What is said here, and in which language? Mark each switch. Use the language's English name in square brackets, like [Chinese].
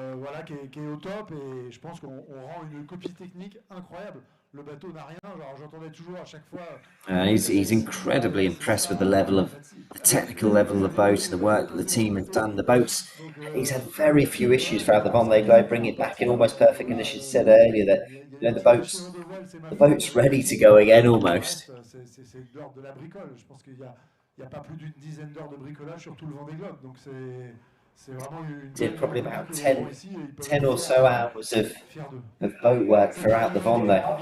[French] Voilà, qui est au top, et je pense qu'on rend une copie technique incroyable. Le bateau n'a rien, genre j'entendais toujours à chaque fois. [English] He's incredibly impressed with the technical level of the boat, the work that the team have done. The boats, he's had very few issues throughout the Vendée Globe, bringing it back in almost perfect condition. He said earlier that the boat's ready to go again almost. [French] C'est de l'ordre de la bricole. Je pense qu'il y a pas plus d'une dizaine d'heures de bricolage sur tout le Vendée Globe, donc c'est vraiment une. [English] Did probably about 10 or so hours of boat work throughout the Vendée.